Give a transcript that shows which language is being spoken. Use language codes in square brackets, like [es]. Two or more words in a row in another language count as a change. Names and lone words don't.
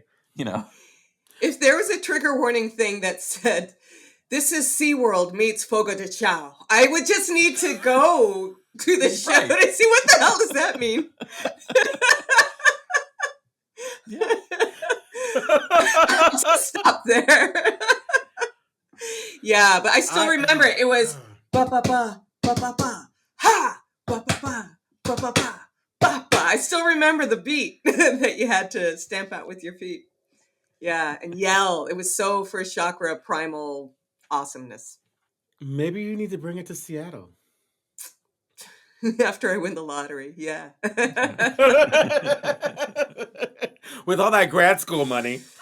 [en] If there was a trigger warning thing that said, this is SeaWorld meets Fogo de Chão, I would just need to go to the show to see what the hell does that mean. Yeah. Just stop there. Yeah, but I still remember it was ba ba ba ba ba ba ha ba ba ba ba ba ba ba ba. I still remember the beat that you had to stamp out with your feet. Yeah, and yell. It was so first chakra primal awesomeness. Maybe you need to bring it to Seattle. After I win the lottery, yeah. With all that grad school money.